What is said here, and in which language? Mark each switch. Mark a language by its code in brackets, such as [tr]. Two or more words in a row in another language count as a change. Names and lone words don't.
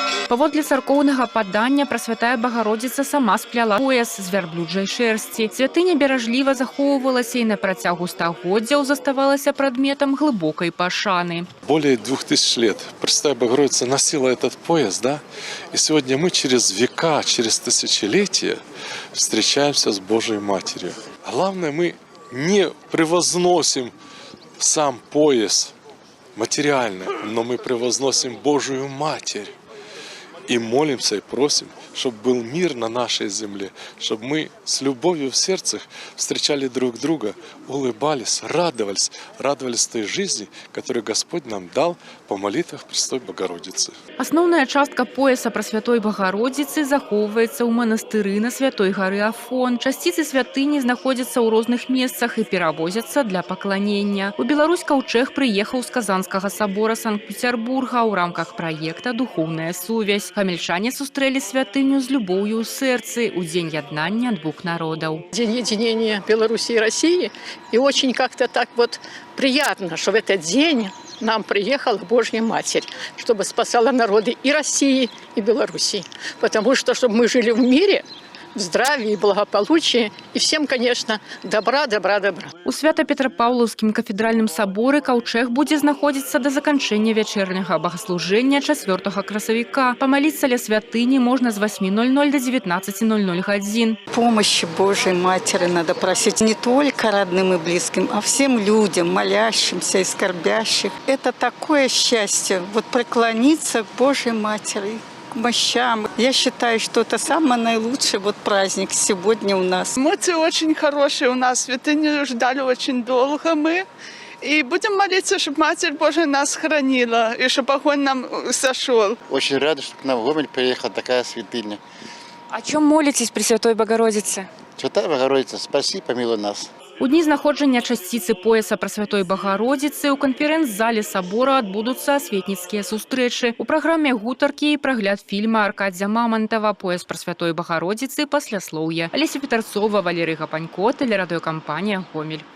[be] Паводле царкоўнага падання Прасвятая Багародзіца сама сплела пояс з вярблюджай шэрсці. Святыня беражліва захоўвалася і на працягу стагоддзяў заставалася прадметам глыбокай пашаны. [ru] Более 2000 лет Пресвятая Богородица носила этот пояс, да? И сегодня мы через века, через тысячелетия встречаемся с Божией Матерью. Главное, мы не превозносим сам пояс материально, но мы превозносим Божию Матерь. И молимся и просим, чтобы был мир на нашей земле, чтобы мы с любовью в сердцах встречали друг друга, улыбались, радовались той жизни, которую Господь нам дал по молитвах Пресвятой Богородицы. [be] Асноўная частка пояса Прасвятой Багародзіцы захоўваецца ў манастыры на Святой гары Афон. Часціцы святыні знаходзяцца ў розных месцах і перавозяцца для пакланення. У Беларусь каўчэг прыехаў з Казанскага собора Санкт-Петербурга ў рамках праекта «Духовная сувязь». Гамельчане сустрэлі святыню з любоўю ў сэрцы ў дзень яднання двух народаў. [ru] День единения Беларуси и России. И очень как-то так вот приятно, что в этот день нам приехала Божья Матерь, чтобы спасала народы и России, и Белоруссии. Потому что, чтобы мы жили в мире, в здравии и благополучии, и всем, конечно, добра. [be] У Свято-Петропавлаўскім кафедральным саборы каўчэг будзе знаходзіцца да заканчэння вячэрняга богослужения 4 красавіка. Помолиться ля святыні можно с 8:00 до 19:00 годин. [ru] Помощи Божьей Матери надо просить не только родным и близким, а всем людям, молящимся и скорбящих. Это такое счастье, вот преклониться к Божьей Матери, к мощам. Я считаю, что это самый наилучший праздник сегодня у нас. Эмоции очень хорошие у нас. Святыню ждали очень долго мы. И будем молиться, чтобы Матерь Божия нас хранила, и чтобы огонь нам сошел. Очень рада, что к нам в Гомель приехала такая святыня. О чем молитесь, Пресвятой Богородице? Святая Богородица, спаси, помилуй нас. [be] У дні знаходжання часціцы пояса Прасвятой Багародзіцы ў канферэнц-зале сабора адбудуцца асветніцкія сустрэчы. У праграме гутаркі і прагляд фільма Аркадзя Мамантава «Пояс Прасвятой Багародзіцы. Пасляслоўе». Алеся Петарцова, Валерий Гапанько, тэлерадыёкампанія «Гомель».